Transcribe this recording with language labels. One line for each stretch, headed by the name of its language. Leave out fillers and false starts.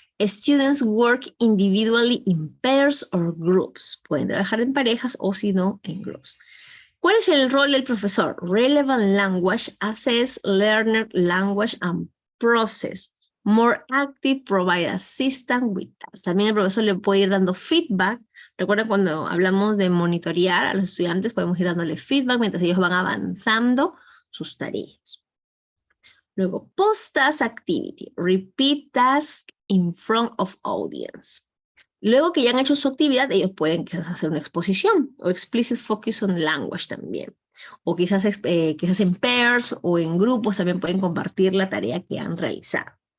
English: Students work individually in pairs or groups.
Spanish: Pueden trabajar en parejas o si no, en groups. ¿Cuál es el rol del profesor?
English: Relevant language, assess learner language and process. More active, provide assistance with tasks.
Spanish: También el profesor le puede ir dando feedback. Recuerden cuando hablamos de monitorear a los estudiantes, podemos ir dándole feedback mientras ellos van avanzando sus tareas. Luego,
English: post-task activity. Repeat task in front of audience.
Spanish: Luego que ya han hecho su actividad, ellos pueden quizás hacer una exposición o
English: explicit focus on language
Spanish: también. O quizás en pairs o en grupos también pueden compartir la tarea que han realizado.